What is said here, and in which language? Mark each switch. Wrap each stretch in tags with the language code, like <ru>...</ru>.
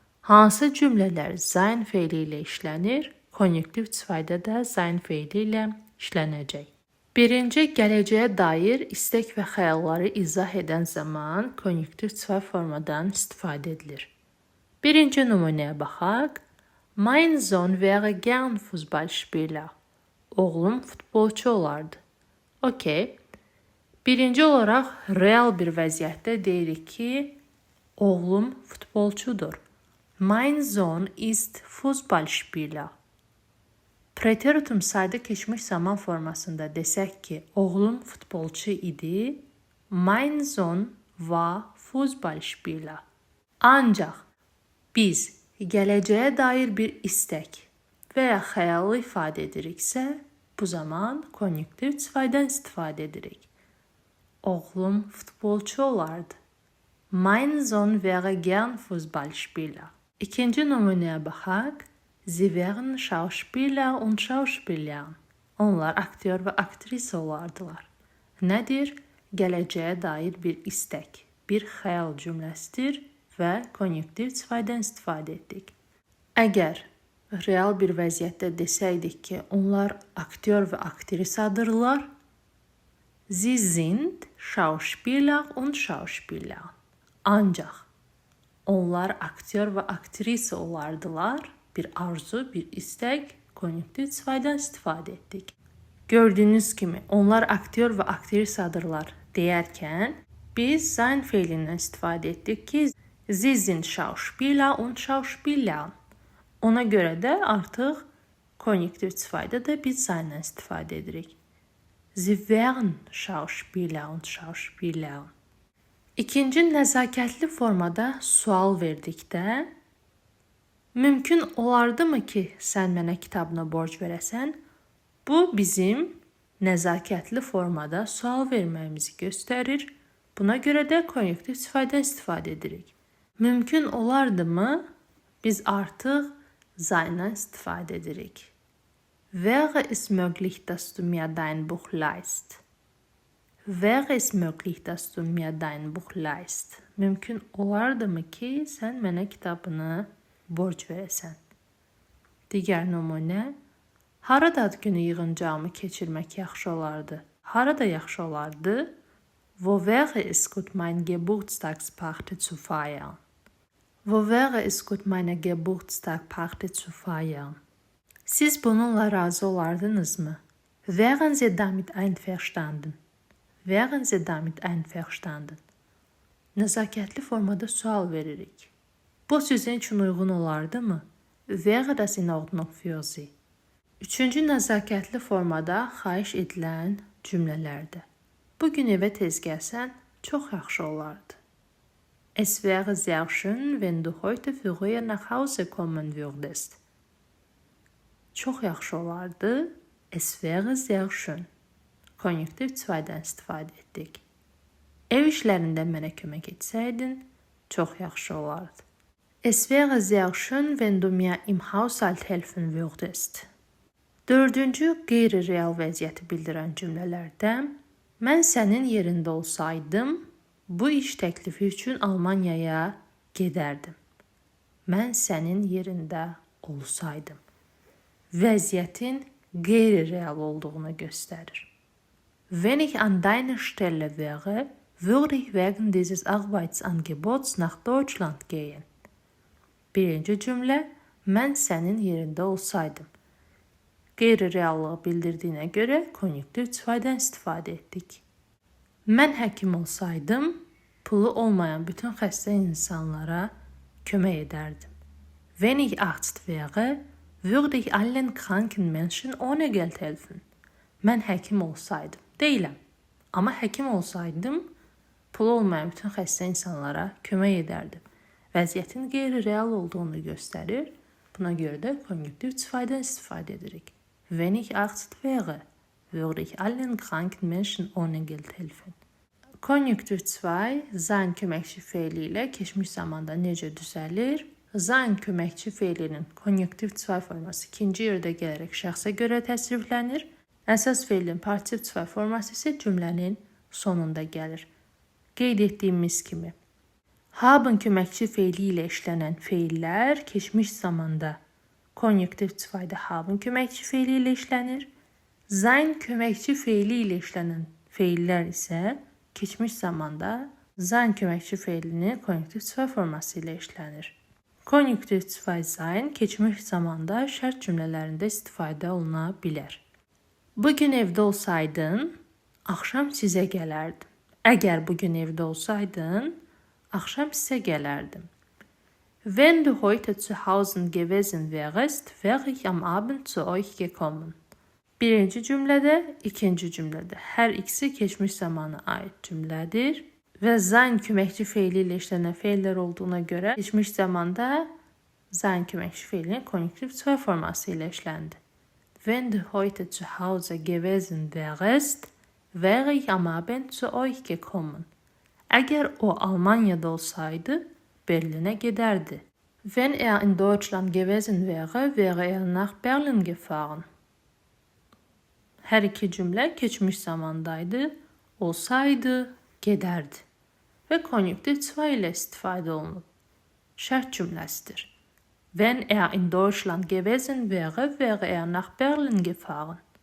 <az>Hansı cümlələr sein feili ilə işlənir, konjunktiv zweidə də sein feili ilə işlənəcək. Birinci, gələcəyə dair istək və xəyalları izah edən zaman konjunktiv zwei formadan istifadə edilir. Birinci nümunəyə baxaq.</az> <de>Mein Sohn wäre gern Fußballspieler.</de> <az>Oğlum futbolçu olardı. Okey. Birinci olaraq real bir vəziyyətdə deyirik ki, oğlum futbolçudur.</az> <de>Mein Sohn ist Fußballspieler.</de> <az>Preteritum sadə keçmiş zaman formasında desək ki, oğlum futbolçu idi.</az> <de>Mein Sohn war Fußballspieler.</de> <az>Ancaq biz gələcəyə dair bir istək və ya xəyalı ifadə ediriksə, bu zaman konjunktiv zweidən istifadə edirik. Oğlum futbolçu olardı.</az> <de>Mein Sohn wäre gern Fußballspieler.</de> <az>İkinci nümunəyə baxaq.</az> <de>Sie wären Schauspieler und Schauspielerin.</de> <az>Onlar aktyor və aktrisa olardılar. Nədir? Gələcəyə dair bir istək, bir xəyal cümləsidir və konjunktiv zweidən istifadə etdik. Əgər real bir vəziyyətdə desəydik ki, onlar aktyor və aktrisadırlar,</az> <de>Sie sind Schauspieler und Schauspielerin.</de> <az>Ancaq onlar aktyor və aktrisa olardılar. Bir arzu, bir istək, konjunktiv zweidən istifadə etdik. Gördüyünüz kimi, onlar aktyor və aktrisadırlar deyərkən, biz sein feilindən istifadə etdik ki,</az> <de>Sie sind Schauspieler und Schauspielerin.</de> <az>Ona görə də artıq konjunktiv zweidə də biz seinlə istifadə edirik.</az> <de>Sie wären Schauspieler und Schauspielerin.</de> <az>İkinci, nəzakətli formada sual verdikdə, mümkün olardımı ki, sən mənə kitabını borc verəsən? Bu bizim nəzakətli formada sual verməyimizi göstərir. Buna görə də konjunktiv zweidən istifadə edirik. Mümkün olardımı? Biz artıq seinlə istifadə edirik.</az> <de>Wäre es möglich, dass du mir dein Buch leihst? Wäre es möglich, dass du mir dein Buch leihst?</de> <az>Mümkün olardımı ki, sən mənə kitabını borc verəsən. Digər nümunə, harada ad günü yığıncağımı keçirmək yaxşı olardı? Harada yaxşı olardı?</az> <de>Wo wäre es gut, meine Geburtstagsparty zu feiern? Wo wäre es gut, meine Geburtstagsparty zu feiern?</de> <az>Siz bununla razı olardınızmı?</az> <de>Wären Sie damit einverstanden? Wären Sie damit einverstanden?</de> <az>Nəzakətli formada sual veririk. Bu sizin üçün uyğun olardımı?</az> <de>Wäre das in Ordnung für Sie?</de> <az>Üçüncü nəzakətli formada xahiş edilən cümlələrdə. Bugün evə tez gəlsən, çox yaxşı olardı.</az> <de>Es wäre sehr schön, wenn du heute früher nach Hause kommen würdest.</de> <az>Çox yaxşı olardı.</az> <de>Es wäre sehr schön.</de> <az>Konjunktiv 2-dən istifadə etdik. Ev işlərində mənə kömək etsəydin, çox yaxşı olardı.</az> <de>Es wäre sehr schön, wenn du mir im Haushalt helfen würdest.</de> <az>Dördüncü qeyri-real vəziyyəti bildirən cümlələrdə mən sənin yerində olsaydım, bu iş təklifi üçün Almaniyaya gedərdim. Mən sənin yerində olsaydım. Vəziyyətin qeyri-real olduğunu göstərir.</az> <de>Wenn ich an deiner Stelle wäre, würde ich wegen dieses Arbeitsangebots nach Deutschland gehen.</de> <az>Birinci cümlə, mən sənin yerində olsaydım. Qeyri-reallığı bildirdiyinə görə konjunktiv 2-dən istifadə etdik. Mən həkim olsaydım, pulu olmayan bütün xəstə insanlara kömək edərdim.</az> <de>Wenn ich Arzt wäre, würde ich allen kranken Menschen ohne Geld helfen.</de> <az>Mən həkim olsaydım, deyiləm. Amma həkim olsaydım, pulu olmayan bütün xəstə insanlara kömək edərdim. Vəziyyətin qeyri-real olduğunu göstərir. Buna görə də konjunktiv 2-dən istifadə edirik.</az> <de>Wenn ich Arzt wäre, würde ich allen kranken Menschen ohne Geld helfen.</de> <az>Konjunktiv 2 sein köməkçi feili ilə keçmiş zamanda necə düzəlir? Sein köməkçi feilinin konjunktiv 2 forması ikinci yerdə gələrək şəxsə görə təsriflənir. Əsas feilin partiv 2 forması isə cümlənin sonunda gəlir. Qeyd etdiyimiz kimi, haben köməkçi feili ilə işlənən feillər keçmiş zamanda konjunktiv 2-də haben köməkçi feili ilə işlənir. Sein köməkçi feili ilə işlənən feillər isə keçmiş zamanda sein köməkçi feilinin konjunktiv 2 forması ilə işlənir. Konjunktiv 2 sein keçmiş zamanda şərt cümlələrində istifadə oluna bilər. Bugün evdə olsaydın, axşam sizə gələrdim. Əgər bugün evdə olsaydın, axşam sizə gələrdim.</az> <de>Wenn du heute zu Hause gewesen wärst, wäre ich am Abend zu euch gekommen.</de> <az>Birinci cümlədə, ikinci cümlədə hər ikisi keçmiş zamana aid cümlədir və sein köməkçi feili ilə işlənən feillər olduğuna görə keçmiş zamanda sein köməkçi feilinin konjunktiv 2 forması ilə işləndi.</az> <de>Wenn du heute zu Hause gewesen wärst, wäre ich am Abend zu euch gekommen.</de> <az>Əgər o Almaniyada olsaydı, Berlinə gedərdi.</az> <de>Wenn er in Deutschland gewesen wäre, wäre er nach Berlin gefahren.</de> <az>Hər iki cümlə keçmiş zamandaydı, olsaydı, gedərdi və konjunktiv 2 ilə istifadə olunub. Şərt cümləsidir.</az> <de>Wenn er in Deutschland gewesen wäre, wäre er nach Berlin gefahren.</de>